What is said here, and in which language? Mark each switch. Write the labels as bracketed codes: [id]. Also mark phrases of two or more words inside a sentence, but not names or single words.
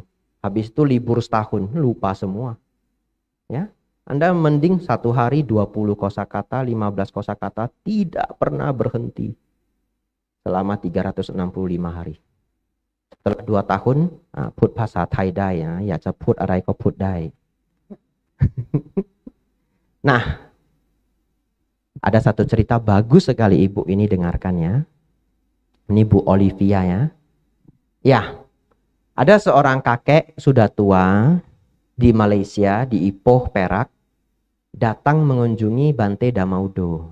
[id] Habis itu libur setahun, lupa semua. Ya, Anda mending 1 hari 20 kosakata, 15 kosakata, tidak pernah berhenti selama 365 hari. Setelah 2 tahun, put bahasa Thai [th] ได้นะอยากจะพูดอะไรก็พูดได้ [id] Nah, ada satu cerita bagus sekali ibu ini dengarkan ya. Ini Bu Olivia ya. Ya, ada seorang kakek sudah tua di Malaysia, di Ipoh, Perak, datang mengunjungi Bante Damaudo.